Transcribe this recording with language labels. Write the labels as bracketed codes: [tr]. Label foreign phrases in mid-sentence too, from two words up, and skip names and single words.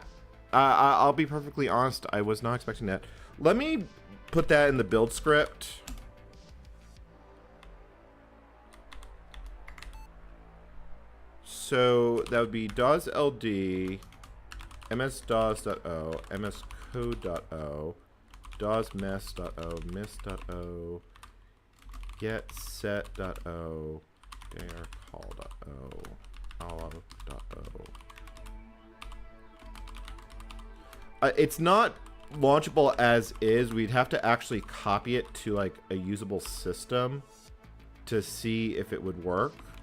[en] I'll be perfectly honest, I was not expecting that. Let me put that in the build script. So that would be DAWS LD, ms-DAWS.o, mscode.o, DAWS-mess.o, miss.o, get set.o, dir call.o, allo.o. It's not launchable as is. We'd have to actually copy it to like a usable system to see if it would work.